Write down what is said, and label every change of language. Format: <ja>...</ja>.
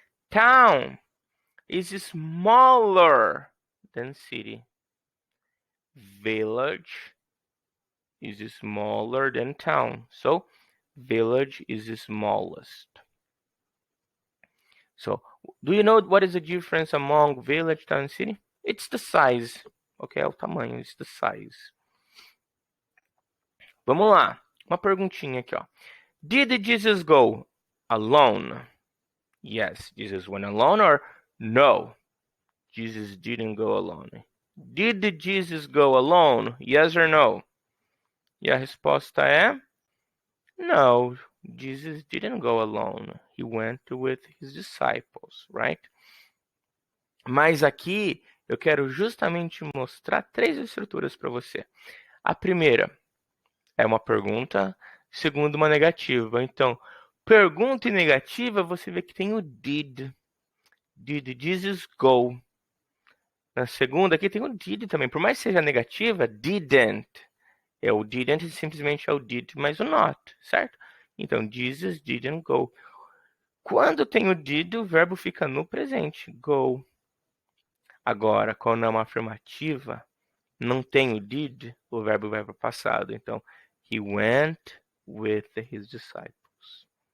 <en>Town is smaller than city. Village is smaller than town. So, village is the smallest. So, do you know what is the difference among village, town, and city? It's the size.</en> <pt>Ok, é o tamanho,</pt> <en>it's the size.</en> <pt>Vamos lá, uma perguntinha aqui, ó.</pt> <en>Did Jesus go alone? Yes, Jesus went alone, or no, Jesus didn't go alone. Did Jesus go alone? Yes or no?</en> <pt>E a resposta é</pt> <en>no, Jesus didn't go alone. He went with his disciples, right?</en> <pt>Mas aqui eu quero justamente mostrar 3 estruturas para você. A primeira é uma pergunta, segunda uma negativa. Então, pergunta e negativa, você vê que tem o did.</pt> <en>Did Jesus go?</en> <pt>Na segunda aqui tem o did também. Por mais que seja negativa, didn't. O didn't simplesmente é o did mais o not, certo? Então,</pt> <en>Jesus didn't go.</en> <pt>Quando tem o did, o verbo fica no presente, go. Agora, quando é uma afirmativa, não tem o did, o verbo vai para o passado.</pt> <en>Então, he went with his disciples.</en>